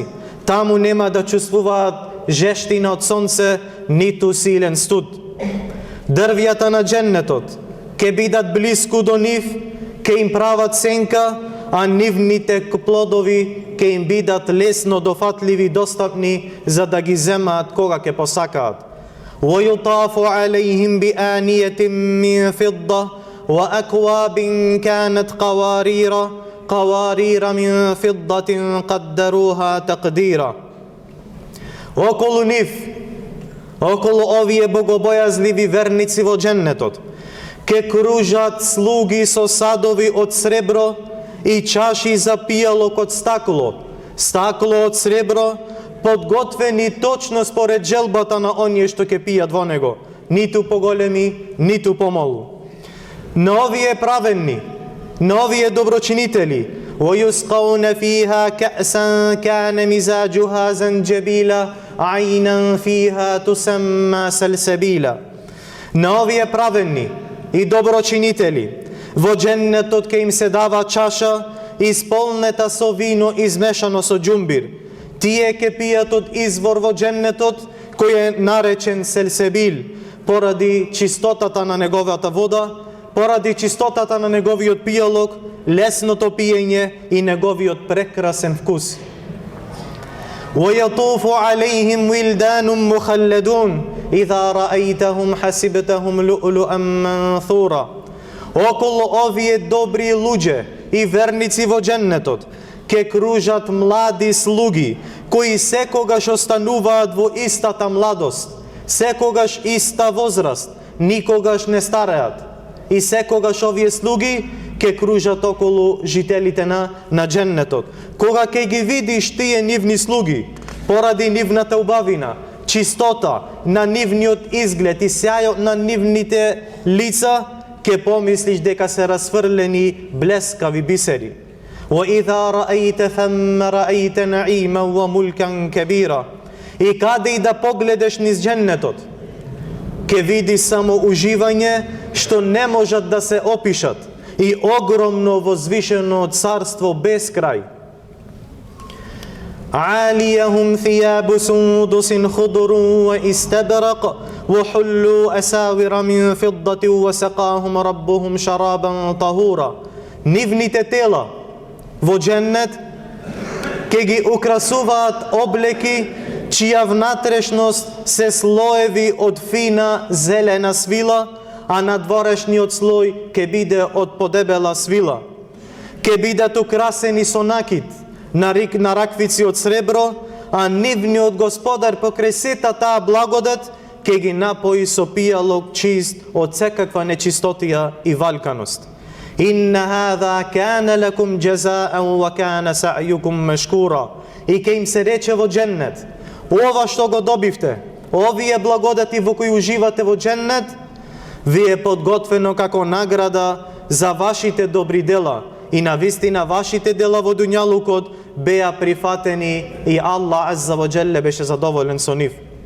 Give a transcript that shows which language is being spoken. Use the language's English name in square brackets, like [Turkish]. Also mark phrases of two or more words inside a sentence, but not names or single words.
[Macedonian] Таму нема да чувствуваат жештина од сонце, ниту силен студ. Дрвјата на дженнетот ке бидат блиску до нив, ке им прават сенка, а нивните плодови ке им бидат лесно дофатливи и достапни за да ги земаат кога ке посакаат. [Arabic] وَيُطَافُ عَلَيْهِمْ بِآنِيَةٍ مِّن فِضَّةٍ وَأَكْوَابٍ كَانَتْ قَوَارِيرَ مِن فِضَّةٍ قَدَّرُوهَا تَقْدِيرًا. [Macedonian] Околу нив, околу овие богобојазливи верници во дженнетот, ке кружат слуги со садови од сребро и чаши за пијалок од стакло, стакло од сребро, подготвени точно според желбата на оние што ќе пијат во него, ниту поголеми, ниту помалу. На овие праведни на овие доброчинители: [Arabic] وَيُسْقَوْنَ فِيهَا كَأْسًا كَانَ مِزَاجُهَا زَنْجَبِيلًا عَيْنًا فِيهَا تُسَمَّى سَلْسَبِيلًا. [Macedonian] На овие праведни и доброчинители во дженнетот ќе им се дава чаша исполнета со вино измешано со џумбир. Тие ќе пијат од извор во дженнетот кој е наречен Селсебил, поради чистотата на неговата вода, поради чистотата на неговиот пијалок, лесното пиење и неговиот прекрасен вкус. [Arabic] وَيَطُوفُ عَلَيْهِمْ وِلْدَانٌ مُخَلَّدُونَ إِذَا رَأَيْتَهُمْ حَسِبْتَهُمْ لُؤْلُؤًا مَنْثُورًا. [Macedonian] Околу овие добри луѓе и верници во дженнетот ке кружат млади слуги, кои секогаш остануваат во истата младост, секогаш иста возраст, никогаш не стареат. И секогаш овие слуги ке кружат околу жителите на дженнетот. Кога ке ги видиш тие нивни слуги, поради нивната убавина, чистота на нивниот изглед и сјајот на нивните лица, ке помислиш дека се расфрлени блескави бисери. [Arabic] وَإِذَا رَأَيْتَ ثَمَّ رَأَيْتَ نَعِيمًا وَمُلْكًا كَبِيرًا. [Macedonian] И каде и да погледеш низ дженнетот, ке видиш само уживање што не можат да се опишат и огромно возвишено царство без крај. [Arabic] عَالِيَهُمْ ثِيَابُ سُندُسٍ خُضْرٌ وَإِسْتَبْرَقٌ وَحُلُّوا أَسَاوِرَ مِنْ فِضَّةٍ وَسَقَاهُمْ رَبُّهُمْ شَرَابًا طَهُورًا. [Macedonian] Нивните тела во дженнет ке ги украсуваат облеки чија внатрешност се слоеви од фина зелена свила, а надворешниот слој ке биде од подебела свила. Ке бидат украсени со накид на раквици од сребро, а нивниот господар покрај сета таа благодат ке ги напои со пијалок чист од секаква нечистотија и валканост. [Arabic] إن هذا كان لكم جزاء وكان سعيكم مشكورا. [Macedonian] И ке им се рече во дженнет: ова што го добивте, овие благодати во кои уживате во дженнет, ви е подготвено како награда за вашите добри дела. И навистина вашите дела во дуњалукот беа прифатени и Аллах [Arabic] عز وجل [Macedonian] беше задоволен со нив.